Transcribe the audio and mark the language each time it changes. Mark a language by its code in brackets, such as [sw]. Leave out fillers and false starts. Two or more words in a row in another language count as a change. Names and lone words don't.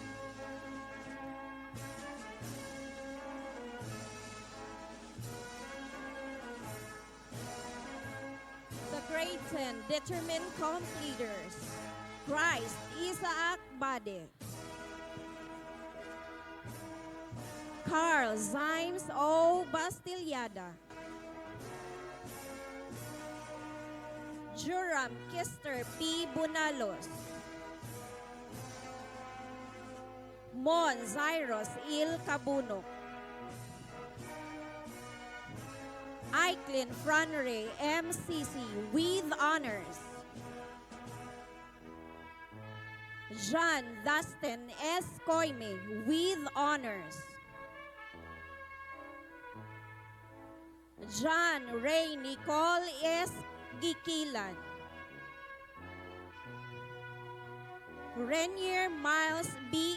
[en] The Grade 10 Determined Completers. Christ Isaac Bade. Carl Zimes O. Bastillada. Joram Kister P. Bunalos. Mon Zyros Il Cabunok. Icklin Franre MCC with honors. John Dustin S. Coime with honors. John Ray Nicole S. Gikilan. Renier Miles B.